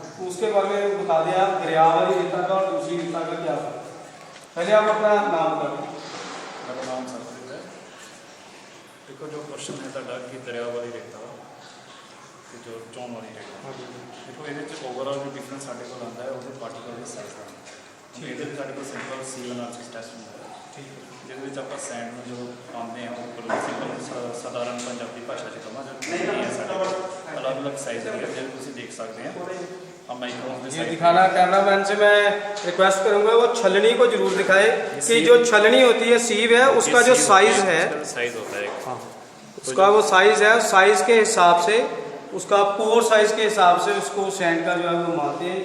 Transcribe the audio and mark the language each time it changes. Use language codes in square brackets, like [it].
[hi] तो उसके बारे में बता दें आप, दरिया वाली रेता का और दूसरी रेता का क्या है? पहले आप अपना नाम बता दें। मेरा नाम संस्कृत है। देखो जो क्वेश्चन है ਤੁਹਾਡਾ कि दरिया वाली रेता ਤੇ जो चौन वाली रेता, देखो ये ओवरऑल जो डिफरेंस [pa] ਸਾਡੇ ਕੋਲ ਆਉਂਦਾ ਹੈ ਉਹਦੇ ਪਾਰਟੀਕਲ ਦੇ ਸਾਈਜ਼ ਦਾ। ਇਹਦੇ ਵਿੱਚ ਸਾਡੇ ਕੋਲ ਸਿੰਪਲ ਸੀਲ ਐਨਾਲਿਸਿਸ ਟੈਸਟ ਹੁੰਦਾ ਹੈ, ਜਿਹਦੇ ਵਿੱਚ ਆਪਾਂ ਸੈਂਡ ਨੂੰ ਜੋ ਪਾਉਂਦੇ ਹਾਂ ਉੱਪਰ ਸਿੰਪਲ ਸਧਾਰਨ ਪੰਜਾਬੀ ਭਾਸ਼ਾ 'ਚ ਕਹਾਂ ਜੋ ਨਹੀਂ ਹੈ ਸਾਡੇ ਕੋਲ ਅਲੱਗ-ਅਲੱਗ ਸਾਈਜ਼ ਹੈ, ਜਿਵੇਂ ਤੁਸੀਂ ਦੇਖ ਸਕਦੇ हैं। [hi] हम माइक्रोन के ये साइज दिखाना, कैमरामैन से मैं रिक्वेस्ट करूंगा वो छलनी को जरूर दिखाए कि जो छलनी होती है, सीव है, उसका जो साइज है, साइज होता है हाँ, उसका वो साइज है, साइज के हिसाब से, उसका पोर साइज के हिसाब से उसको सैंड का जो है वो मानते हैं।